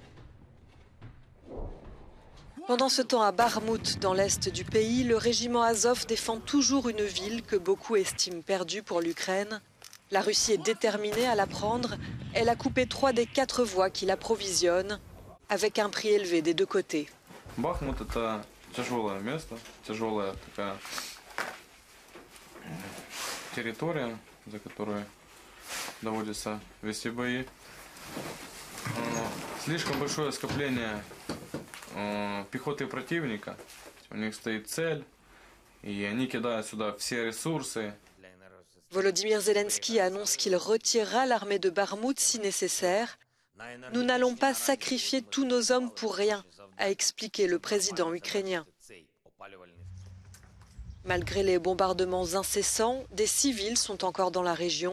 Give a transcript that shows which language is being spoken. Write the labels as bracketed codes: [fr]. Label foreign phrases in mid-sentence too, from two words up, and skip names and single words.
[fr] Pendant ce temps, à Bakhmout, dans l'est du pays, le régiment Azov défend toujours une ville que beaucoup estiment perdue pour l'Ukraine. La Russie est déterminée à la prendre. Elle a coupé 3 des 4 voies qui l'approvisionnent, avec un prix élevé des deux côtés. [ru] Бахмут – это тяжелое место, тяжелая такая территория, за которую доводится вести бои. Слишком большое скопление пехоты противника, у них стоит цель, и они кидают сюда все ресурсы. [fr] Volodymyr Zelensky annonce qu'il retirera l'armée de Bakhmout si nécessaire. Nous n'allons pas sacrifier tous nos hommes pour rien, a expliqué le président ukrainien. Malgré les bombardements incessants, des civils sont encore dans la région.